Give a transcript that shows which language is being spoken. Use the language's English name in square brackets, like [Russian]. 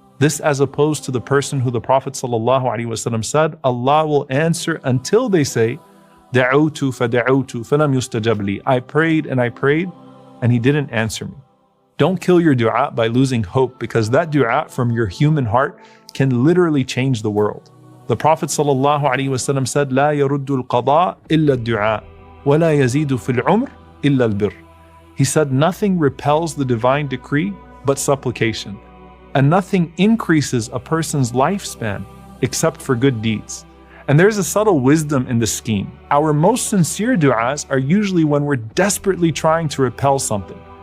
[English] This as opposed to the person who the Prophet ﷺ said, Allah will answer until they say, [Arabic] دَعُوتُ فَدَعُوتُ فَلَمْ يُسْتَجَبْ لِي. [English] I prayed and He didn't answer me. Don't kill your dua by losing hope, because that dua from your human heart can literally change the world. The Prophet ﷺ said, [Arabic] لا يرد القضاء إلا الدعاء ولا يزيد في العمر إلا البر. [English] He said, nothing repels the divine decree but supplication, and nothing increases a person's lifespan except for good deeds. And there's a subtle wisdom in this scheme. Our most sincere du'as are usually when we're desperately trying to repel something.